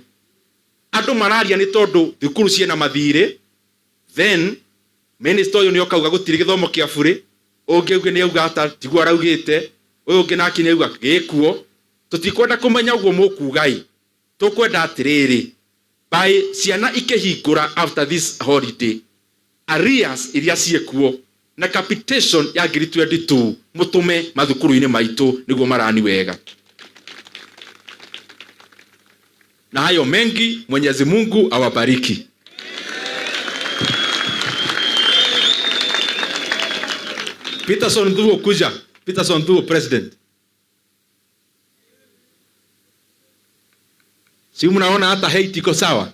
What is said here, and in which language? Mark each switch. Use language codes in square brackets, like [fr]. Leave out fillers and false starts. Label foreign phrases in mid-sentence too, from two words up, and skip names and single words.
[ki] Andu mararia ni tondu thukuru ciena mathire, then minister uyu ni okauga gutire githomo kia buri, ungi ugi ni auga ata tigwa raugite, uyu ungi naki ni auga gikuo. Tutikwenda kumenya uguo mukugai, tukwenda atiriri by ciana ikihingura [en] after this holiday [ki] arrears iria ciekuo na capitation ya 2022 mutume mathukuru-ini maitu niguo marani wega. [sw] Na hayo mengi, Mwenyezi Mungu awabariki. Peterson Thuo kuja. Peterson Thuo president. Si mnaona hata hate iko sawa?